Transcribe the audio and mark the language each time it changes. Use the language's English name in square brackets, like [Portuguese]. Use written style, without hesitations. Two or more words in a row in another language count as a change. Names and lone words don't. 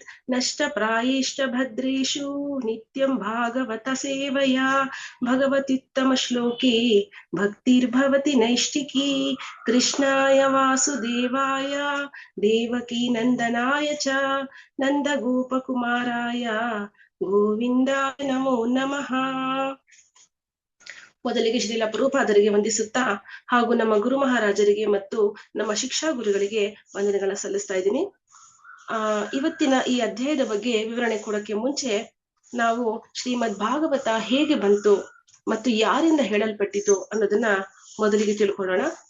[Sanskrit] ನಷ್ಟಪ್ರಾಯೇಶ್ಚ ಭದ್ರೇಷು ನಿತ್ಯಂ ಭಾಗವತ ಸೇವಯಾ ಭಗವತ್ಯುತ್ತಮ ಶ್ಲೋಕೆ ಭಕ್ತಿರ್ಭವತಿ ನೈಷ್ಠಿಕಿ. ಕೃಷ್ಣಾಯ ವಾಸುದೇವಾಯ ದೇವಕೀ ನಂದನಾಯ ಚ ನಂದ ಗೋಪಕುಮಾರಾಯ ಗೋವಿಂದಾಯ ನಮೋ ನಮಃ. [Kannada] ಮೊದಲಿಗೆ ಶ್ರೀಲ ಪ್ರಭುಪಾದರಿಗೆ ವಂದಿಸುತ್ತಾ ಹಾಗೂ ನಮ್ಮ ಗುರು ಮಹಾರಾಜರಿಗೆ ಮತ್ತು ನಮ್ಮ ಶಿಕ್ಷಾ ಗುರುಗಳಿಗೆ ವಂದನೆಗಳನ್ನ ಸಲ್ಲಿಸ್ತಾ ಇದ್ದೀನಿ. ಇವತ್ತಿನ ಈ ಅಧ್ಯಾಯದ ಬಗ್ಗೆ ವಿವರಣೆ ಕೊಡಕ್ಕೆ ಮುಂಚೆ ನಾವು ಶ್ರೀಮದ್ ಭಾಗವತ ಹೇಗೆ ಬಂತು ಮತ್ತು ಯಾರಿಂದ ಹೇಳಲ್ಪಟ್ಟಿತು ಅನ್ನೋದನ್ನ ಮೊದಲಿಗೆ ತಿಳ್ಕೊಳ್ಳೋಣ.